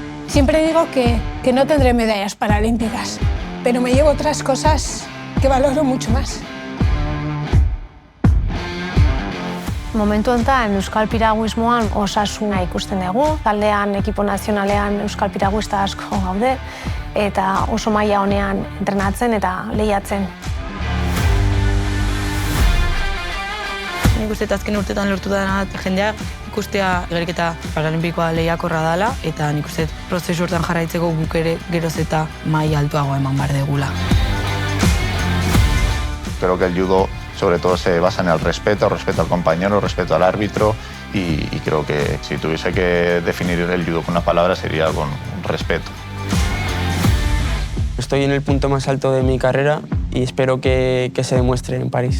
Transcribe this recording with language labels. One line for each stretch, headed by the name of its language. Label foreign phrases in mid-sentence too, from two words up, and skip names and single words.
Spanish: Siempre digo que no tendré medallas paralímpicas, pero me llevo otras cosas que valoro mucho más.
Basque: Momentu honetan euskal piraguismoan osasuna ikusten dugu. Taldean, ekipo nazionalean euskal piraguista asko gaude eta oso maila honean entrenatzen eta lehiatzen. Nik uste azken urtetan lortu dena jendea ikustea igeriketa paralimpikoa lehiakorra dela eta nik uste prozesu hortan jarraitzeko guk ere geroz eta maila altuagoa eman behar degula.
Spanish: Creo que el judo sobre todo se basa en el respeto al compañero, respeto al árbitro y creo que si tuviese que definir el judo con una palabra sería con respeto. Estoy en el punto más alto de mi carrera y espero que se demuestre en París.